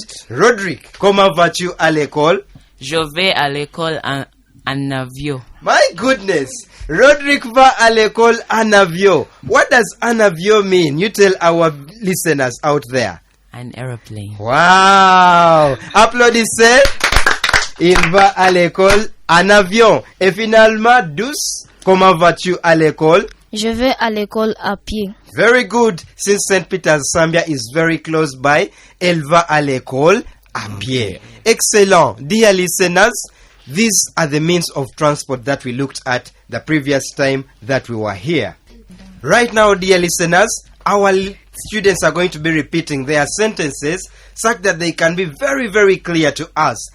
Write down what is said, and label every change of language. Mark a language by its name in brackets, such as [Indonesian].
[French] Roderick, comment vas-tu à l'école? Je vais à l'école en avion. [English] My goodness. [French] Roderick va à l'école en avion. [English] What does [French] en avion [English] mean? You tell our listeners out there. An aeroplane. [French] Wow. Applaudissez. Il va à l'école en avion. Et finalement, Douce, comment vas-tu à l'école? Je vais à l'école à pied. [English] Very good. Since St. Peter's, Zambia is very close by, [French] elle va à l'école à pied. [English] Excellent. Dear listeners, these are the means of transport that we looked at the previous time that we were here. Right now, dear listeners, our students are going to be repeating their sentences such that they can be very, very clear to us.